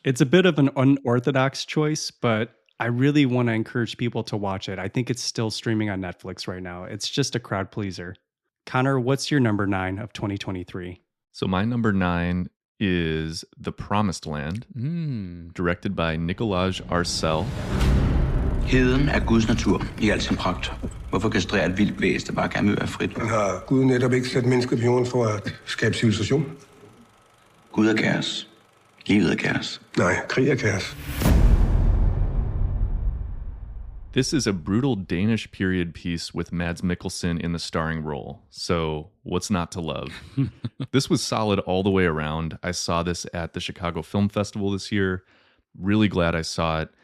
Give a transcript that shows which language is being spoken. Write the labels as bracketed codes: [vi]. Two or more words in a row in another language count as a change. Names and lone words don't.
[en] It's a bit of an unorthodox choice, but I really want to encourage people to watch it. I think it's still streaming on Netflix right now. It's just a crowd pleaser. Connor, what's your number 9 of 2023? So my number 9 is The Promised Land, directed by Nicolas Arcel. [da] Heden er Guds natur i al sin pragt. Hvorfor kastrere et vildt væs, der bare gerne vil være frit? Men har Gud netop ikke sat mennesket på jorden for at skabe civilisation? Gud er kaos. Livet er kaos. Nej, krig er kaos. [en] This is a brutal Danish period piece with Mads Mikkelsen in the starring role. So, what's not to love? This was solid all the way around. I saw this at the Chicago Film Festival this year. Really glad I saw it.